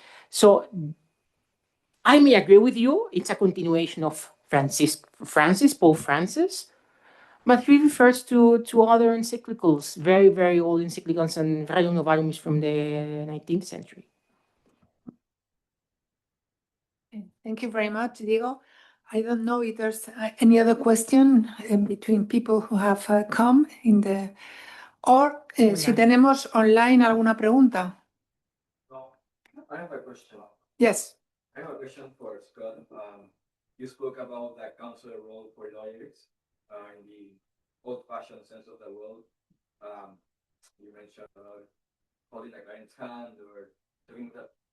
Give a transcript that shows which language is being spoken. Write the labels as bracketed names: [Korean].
[English] So I may agree with you, it's a continuation of Pope Francis, but he refers to other encyclicals, very, very old encyclicals, and Rerum Novarum is from the 19th century. Thank you very much, Diego. I don't know if there's any other question between people who have come in the... [Spanish] Or si tenemos online alguna pregunta. [English] No, I have a question. Yes. I have a question for Scott. You spoke about the counselor role for lawyers in the old-fashioned sense of the word. You mentioned holding a client's hand or doing that.